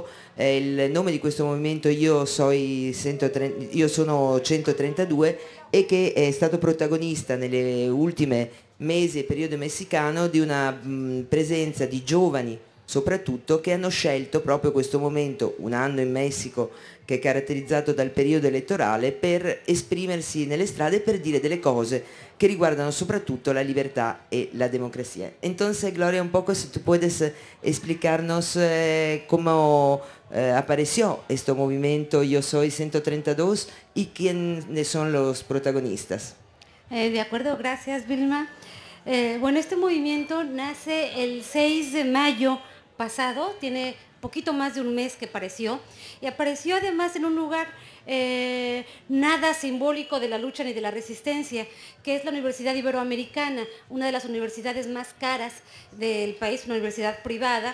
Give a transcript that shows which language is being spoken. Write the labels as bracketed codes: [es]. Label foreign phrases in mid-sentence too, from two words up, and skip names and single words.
[it] Il nome di questo movimento io sono 132 e che è stato protagonista nelle ultime mesi e periodo messicano di una presenza di giovani soprattutto che hanno scelto proprio questo momento, un anno in Messico che è caratterizzato dal periodo elettorale, per esprimersi nelle strade e per dire delle cose que riguardano soprattutto [es] la libertad y la democracia. Entonces, Gloria, un poco si tú puedes explicarnos cómo apareció este movimiento Yo Soy 132 y quiénes son los protagonistas. De acuerdo, gracias Vilma. Bueno, este movimiento nace el 6 de mayo pasado, tiene poquito más de un mes que apareció, y apareció además en un lugar nada simbólico de la lucha ni de la resistencia, que es la Universidad Iberoamericana, una de las universidades más caras del país, una universidad privada.